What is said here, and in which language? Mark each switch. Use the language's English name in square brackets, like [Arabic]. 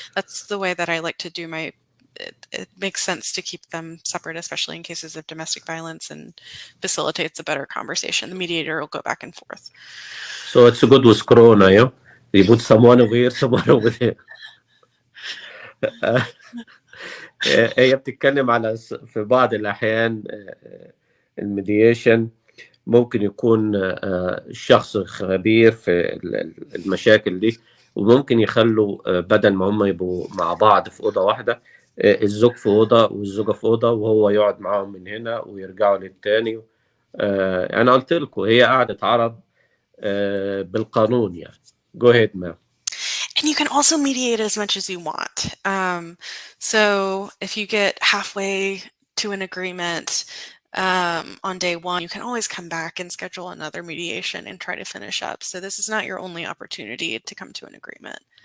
[English] That's the way that I like to do my. It makes sense to keep them separate, especially in cases of domestic violence, and facilitates a better conversation. The mediator will go back and forth. So it's good with Corona, yeah? You put someone over here, someone over there. [Arabic] هي بتتكلم على في بعض الأحيان الميدياشن ممكن يكون شخص خبير في المشاكل دي، وممكن يخلوا بدل ما هم يبقوا مع بعض في أوضة واحدة، الزوج في أوضة والزوجة في أوضة، وهو يقعد معاهم من هنا ويرجعوا للتاني. أنا قلت لكم هي قعدة عرب بالقانون يعني. [English] Go ahead, ma'am. And you can also mediate as much as you want. So if you get halfway to an agreement on day one, you can always come back and schedule another mediation and try to finish up. So this is not your only opportunity to come to an agreement.